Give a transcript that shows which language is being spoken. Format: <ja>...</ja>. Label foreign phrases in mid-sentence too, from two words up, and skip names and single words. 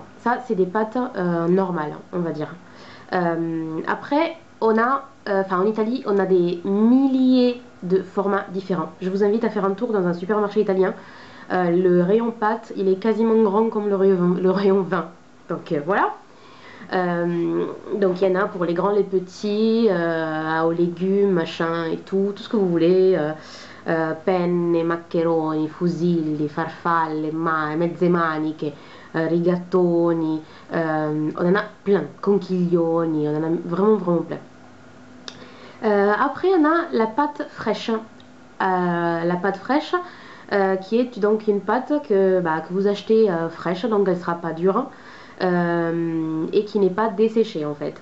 <fr>Ça, c'est des pâtes normales, on va dire. Après, en Italie, on a des milliers de formats différents. Je vous invite à faire un tour dans un supermarché italien. Le rayon pâtes, il est quasiment grand comme le rayon vin. Donc voilà. Donc il y en a pour les grands, les petits, aux légumes, machin et tout ce que vous voulez. Penne, maccheroni, fusilli, farfalle, mezze maniche, rigatoni, on en a plein, conchiglioni, on en a vraiment vraiment plein. Après on a la pâte fraîche. La pâte fraîche qui est donc une pâte que vous achetez fraîche, donc elle ne sera pas dure et qui n'est pas desséchée en fait.</fr>